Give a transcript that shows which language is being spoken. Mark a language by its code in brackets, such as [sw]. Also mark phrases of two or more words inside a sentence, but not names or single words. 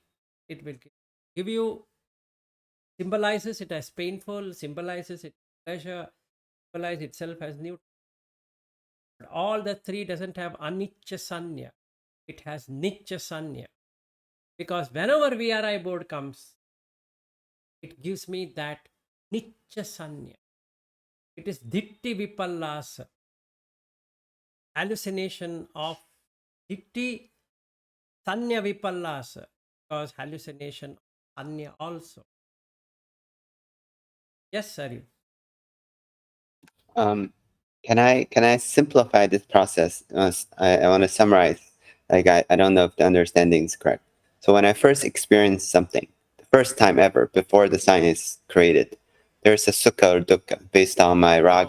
[en] It will give you, symbolizes it as painful, symbolizes it as pleasure, symbolizes itself as neutral. But all the three doesn't have [pi] anicca Sañña. [en] It has [pi] nicca Sañña. [en] Because whenever VRI board comes, it gives me that [pi] nicca Sañña. [en] It is [pi] ditti vipallasa, [en] hallucination of [pi] ditti Sañña vipallasa, [en] because hallucination Sañña also. Yes, Sari. Can I simplify this process? I want to summarize. Like I don't know if the understanding is correct. So when I first experience something, the first time ever before the sign is created, there's a sukha or dukkha based on my raga